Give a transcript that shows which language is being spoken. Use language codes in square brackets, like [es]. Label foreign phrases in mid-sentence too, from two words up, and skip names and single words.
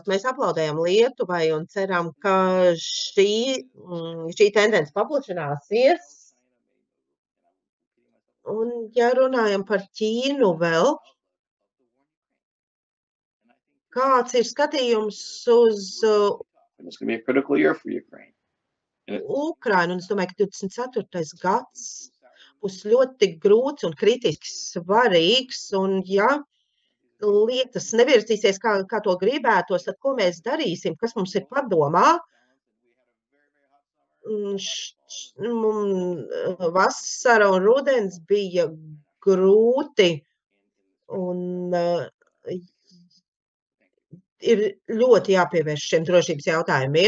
[lv] Mēs aplaudējam Lietuvai un ceram, ka šī tendence paplašināsies. Un, ja runājam par Ķīnu vēl, kāds ir skatījums uz [en] It's going to be a critical year for Ukraine. [lv] Ukrainu, un es domāju, ka 24. gads būs ļoti grūts un kritiski svarīgs, un ja lietas nevirzīsies, kā to gribētos, tad ko mēs darīsim, kas mums ir padomā? Vasara un rudens bija grūti, un ir ļoti jāpievērš šiem drošības jautājumiem.